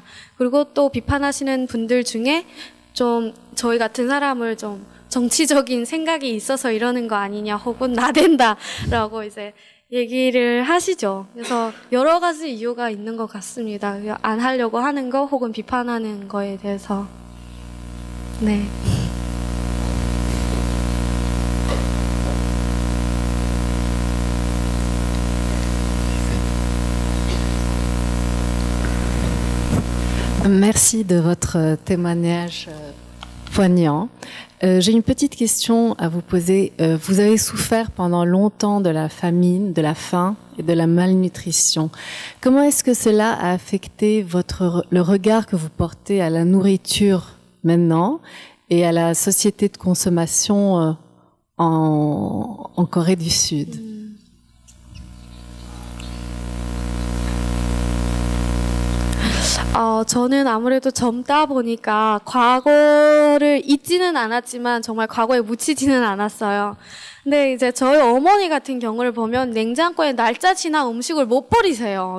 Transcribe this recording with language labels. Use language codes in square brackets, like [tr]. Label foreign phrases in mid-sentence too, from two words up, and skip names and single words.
[ko] 그리고 또 비판하시는 분들 중에 좀 저희 같은 사람을 좀 정치적인 생각이 있어서 이러는 거 아니냐 혹은 나댄다라고 이제 얘기를 하시죠. 그래서 여러 가지 이유가 있는 것 같습니다. 안 하려고 하는 거 혹은 비판하는 거에 대해서. 네. [fr] Merci de votre témoignage poignant. J'ai une petite question à vous poser. Vous avez souffert pendant longtemps de la famine, de la faim et de la malnutrition. Comment est-ce que cela a affecté le regard que vous portez à la nourriture maintenant et à la société de consommation en Corée du Sud? [ko] 저는 아무래도 젊다 보니까 과거를 잊지는 않았지만 정말 과거에 묻히지는 않았어요. 근데 이제 저희 어머니 같은 경우를 보면 냉장고에 날짜 지난 음식을 못 버리세요.